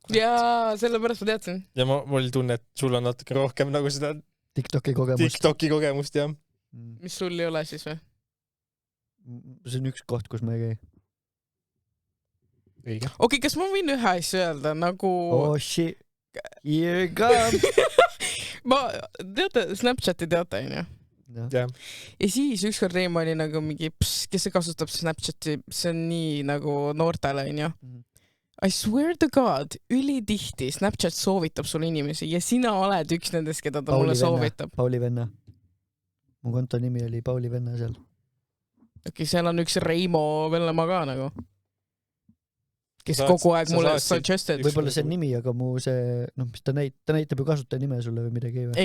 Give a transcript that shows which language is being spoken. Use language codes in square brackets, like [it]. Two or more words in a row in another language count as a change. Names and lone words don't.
[et] Jaa, sellepärast ma teadsin. Ja ma oli tunne, et sul on natuke rohkem nagu seda TikToki kogemust, jah. Mis sul ei ole siis või? See on üks koht, kus ma ei käi. Okei, kas ma võin ühe asja öelda nagu... [en] Oh shit, here you come! [et] Teate, Snapchati teate, on ju? Ja siis ükskord Reimo oli nagu mingi, kes see kasutab Snapchati, see on nii nagu noortele, on ju. [en] I swear to God, [et] ülitihti Snapchat soovitab sulle inimesi ja sina oled üks nendest, keda ta mulle soovitab. Pauli venna. Mu konto nimi oli Pauli venna seal. Okei, seal on üks Reimo Vellemaa ka nagu. Kes kogu aeg mulle suggested. Võib-olla see nimi, aga mu see, mis ta näitab ju kasutaja nime sulle või midagi või?